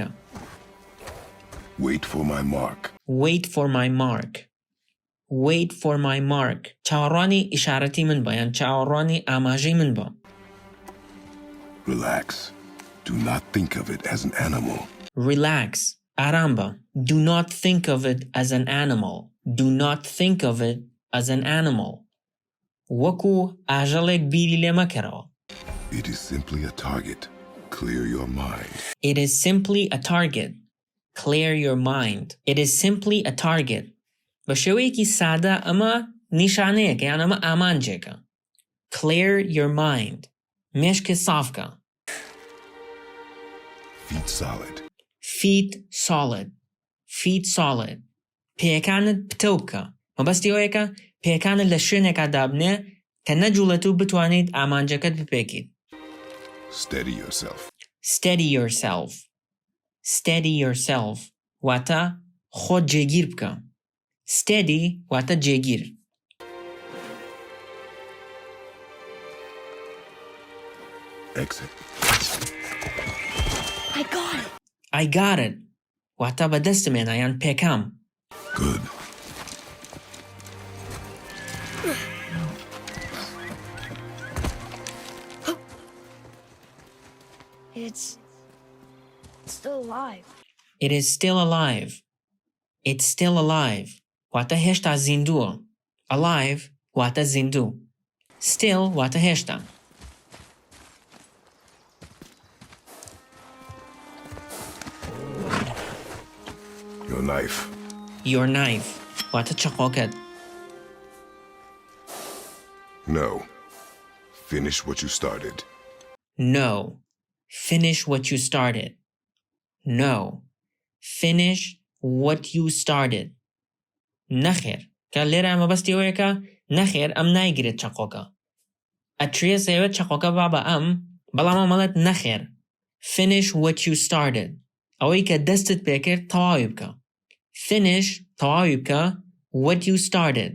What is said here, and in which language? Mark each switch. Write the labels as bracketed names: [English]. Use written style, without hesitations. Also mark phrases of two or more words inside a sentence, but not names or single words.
[English] Wait for my mark. Wait for my mark. Wait for my mark. [Central Kurdish] چاوەڕوانی ئیشارەتی من بە یان چاوەڕوانی ئاماژەی من بە. [English] Relax. Do not think of it as an animal. Relax. [Central Kurdish] ئارام بە. [English] Do not think of it as an animal. Do not think of it as an animal. [Central Kurdish] وەکو ئاژەڵێک بیری لێ مەکەرەوە. [English] It is simply a target. Clear your mind. It is simply a target. Clear your mind. It is simply a target. [Central Kurdish] بە شێوەیەکی سادە ئەمە نیشانەیەکە یان ئەمە ئامانجێکە. [English] Clear your mind. [Central Kurdish] مێشکە سافکە. [English] Feet solid. Feet solid. Feet solid. [Central Kurdish] پێیەکانت پتە بکە. مەبەستی ئەوەیەکە پێیەکانت لە شوێنێکا دابنێ کە نەجوڵێت و بتوانیت ئامانجەکەت بپێکیت. [English] Steady yourself. Steady yourself. Steady yourself. [Central Kurdish] واتە خۆت جێگیر بکە. Steady واتە جێگیر. [English] Exit. I got it. I got it. [Central Kurdish] واتە بەدەستمێنە یان پێکام. [English] Good. It's still alive. It is still alive. It's still alive. [Central Kurdish] واتە هێشتا زیندووە. Alive واتە زیندوو. Still واتە هێشتا. [English] Your knife. Your knife [Central Kurdish] واتە چەقۆکەت. [English] No. Finish what you started. No. Finish what you started. No. Finish what you started. [Central Kurdish] نەخێر. کە لێرە ئەمە بەستی ئەوەیەکە نەخێر ئەم نایگرێت چەقۆکە. ئەترێ سەیەوێت چەقۆکە با بە ئەم بەڵام ئەمەڵێت نەخێر. [English] Finish what you started. [Central Kurdish] ئەوەی کە دەستت پێکرد تەواوی بکە. [English] Finish [Central Kurdish] تەواوی بکە [English] what you started.